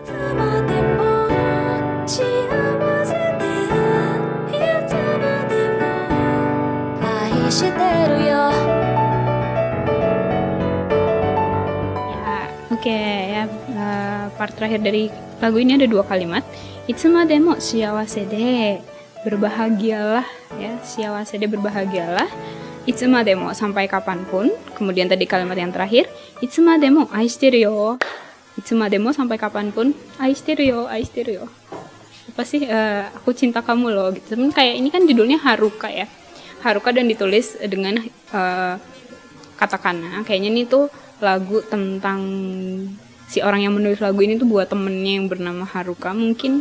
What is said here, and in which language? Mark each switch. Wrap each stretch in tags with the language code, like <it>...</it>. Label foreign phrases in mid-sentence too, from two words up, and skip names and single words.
<id>Oke, ya, part terakhir dari lagu ini ada 2 kalimat.</id> <ja>いつまでも幸せで,</ja> <id>berbahagialah ya,</id> <ja>幸せで berbahagialah.</ja> <id>Itsumademo sampai kapanpun. Kemudian tadi kalimat yang terakhir,</id> <ja>いつまでも愛してるよ. いつまでも</ja> <id>sampai kapanpun,</id> <ja>愛してるよ、愛してるよ.</ja> <id>Apa sih, aku cinta kamu loh gitu. Kayak ini kan judulnya Haruka ya. Haruka dan ditulis dengan katakana. Kayaknya ini tuh lagu tentang si orang yang menulis lagu ini tuh buat temennya yang bernama Haruka mungkin.</id>